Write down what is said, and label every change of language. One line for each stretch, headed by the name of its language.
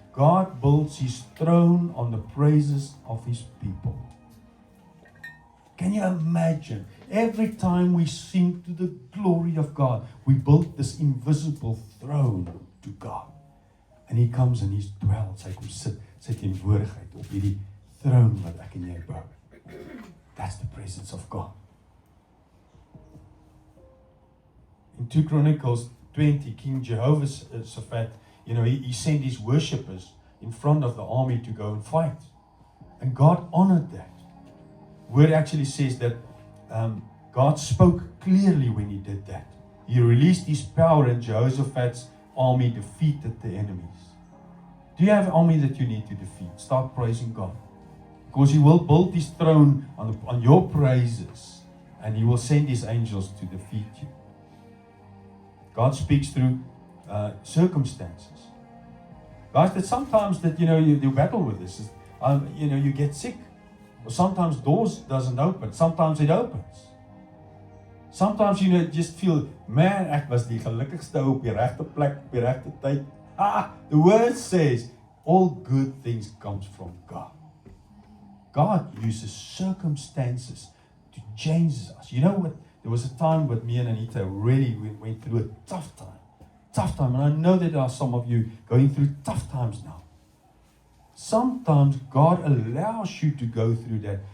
English: God builds his throne on the praises of his people. Can you imagine? Every time we sing to the glory of God, we build this invisible throne to God. And He comes and He dwells.
Afrikaans: Hy kom sit sy teenwoordigheid op hierdie throne wat ek en jy bou.
English: That's the presence of God. In 2 Chronicles 20, King Jehoshaphat, he sent his worshippers in front of the army to go and fight. And God honored that. Word actually says that God spoke clearly when He did that. He released His power and Jehoshaphat's army defeated the enemies. Do you have an army that you need to defeat? Start praising God. Because He will build His throne on your praises, and He will send His angels to defeat you. God speaks through circumstances. Guys, that sometimes that you battle with this. You get sick. Or sometimes doors doesn't open. Sometimes it opens. Sometimes just feel,
Afrikaans: man, ek was die gelukkigste op die regte plek, op die regte tyd.
English: The word says, all good things comes from God. God uses circumstances to change us. You know what? There was a time with me and Anita really went through a tough time. Tough time. And I know that there are some of you going through tough times now. Sometimes God allows you to go through that.